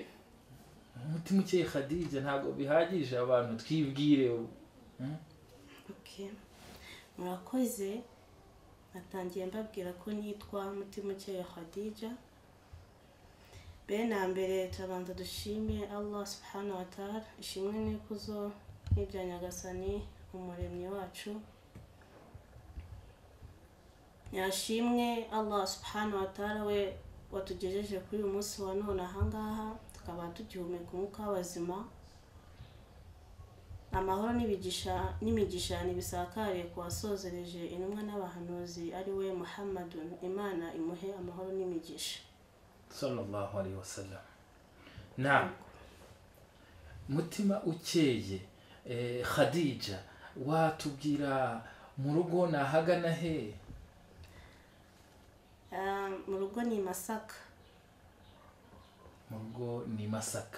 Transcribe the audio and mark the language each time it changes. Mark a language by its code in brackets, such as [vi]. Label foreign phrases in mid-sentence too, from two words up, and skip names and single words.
[rw] Mutimukeye Khadija ntabwo bihagije abantu twibwire. Okay. Murakoze. Natangiye mbabwira ko nitwa Mutimukeye Khadija. Bena mbere turabanza dushime Allah [ar] سبحانه وتعالى, [rw] ishimwe n'ikuzo n'ibya Nyagasani umuremyi wacu. Yashimwe Allah [ar] سبحانه وتعالى [rw] we watugejeje kuri uyu munsi wa none ahangaha, tukaba tugihumeka umwuka w'abazima. Amahoro n'imigisha nibisakare ku wasozereje intumwa n'abahanuzi ari we Muhammadun, Imana imuhe amahoro n'imigisha [ar] صلى الله عليه وسلم. [rw] Na mutima ukeye Khadija, watubwira mu rugo nahagana he? Mu rugo ni Masaka. Mu rugo ni Masaka.